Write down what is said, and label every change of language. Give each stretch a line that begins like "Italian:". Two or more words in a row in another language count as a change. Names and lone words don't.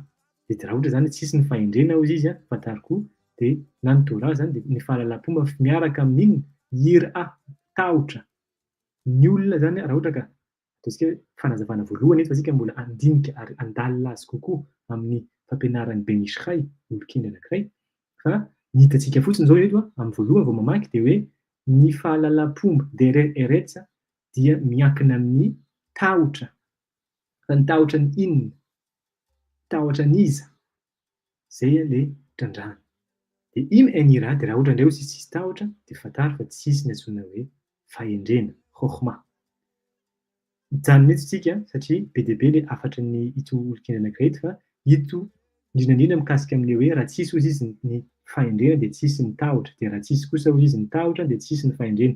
Malagasy: Dia raha ohatra zany tsisy ny fahendrena hozy izy fantary koa dia na ny Torah zany dia ny fahalalam-pomba miaraka amin'inona ira tahotra. Ny olona zany raha ohatra ka ataontsika fanazavana voalohany eto fa isika mbola andinika ary andalina azy kokoa amin'ny fampianaran'ny Ben Ishchai, olon-kendre anankiray, fa ny hitantsika fotsiny zao eto amin'ny voalohany vao mamaky dia hoe ny fahalalam-pomba
Hebrew: דרך ארץ
Malagasy: dia miankina amin'ny tahotra. Fa ny tahotra ny inona? Tahotra ny iza? Zay le trandrahana. Dia
Hebrew: אם אין יראה
Malagasy: dia raha ohatra indray hozy tsisy tahotra dia fantary fa tsisy ny antsoina hoe fahendrena, chokhma. Mijanona eto isika satria be dia be le hafatra ny ito olon-kendre anankiray eto fa ito indrindra mikasika amin'ilay hoe raha tsisy hozy izy ny fahendrena dia tsisy ny tahotra, dia raha tsisy kosa hozy izy ny tahotra dia tsisy ny fahendrena.